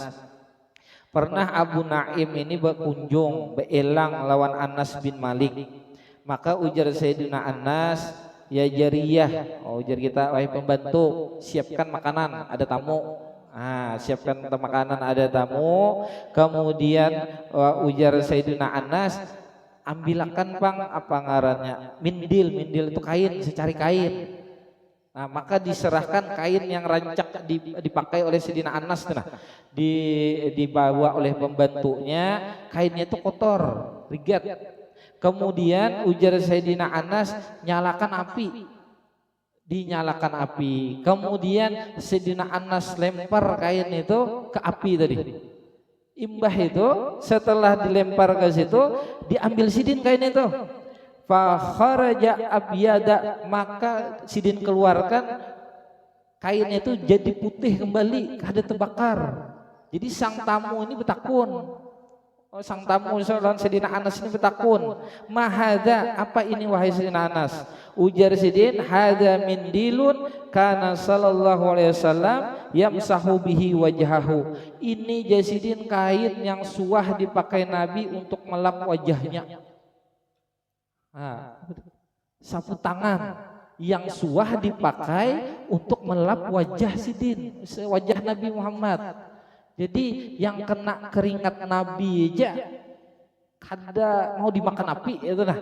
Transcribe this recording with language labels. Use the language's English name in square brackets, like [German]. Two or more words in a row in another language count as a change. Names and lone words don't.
[Indonesian] Pernah Abu Naim ini berkunjung beelang lawan Anas bin Malik. Maka ujar Sayyidina Anas, [Arabic] يا جارية, [Indonesian] oh ujar kita wahai pembantu, siapkan makanan, ada tamu. Siapkan makanan, ada tamu. Kemudian ujar Sayyidina Anas, ambilkan Bang apa ngarannya? Mindil, mindil itu kain, secari kain. Nah, maka diserahkan kain yang rancak dipakai oleh Sayyidina Anas, nah, dibawa oleh pembantunya, kainnya itu kotor, rigat. Kemudian ujar Sayyidina Anas, nyalakan api. Dinyalakan api. Kemudian Sayyidina Anas lempar kain itu ke api tadi. Imbah itu setelah dilempar ke situ, diambil Sidin kain itu. [Arabic] فخرج أبيض, [Indonesian] maka Sidin keluarkan kain itu jadi putih kembali, kada terbakar. Jadi sang tamu ini betakun. Sang tamu Sayyidina Anas ini betakun, mahada, apa ini wahai Sayyidina Anas? Ujar Sidin, [Arabic] هذا منديل كان صلى الله عليه وسلم يمسح به وجهه. [Indonesian] Ini Jasidin kain yang suah dipakai Nabi untuk melap wajahnya. Sapu tangan yang suah dipakai untuk melap wajah Sidin, wajah Nabi Muhammad. Jadi yang kena keringat Nabi aja kada mau dimakan api, itu lah.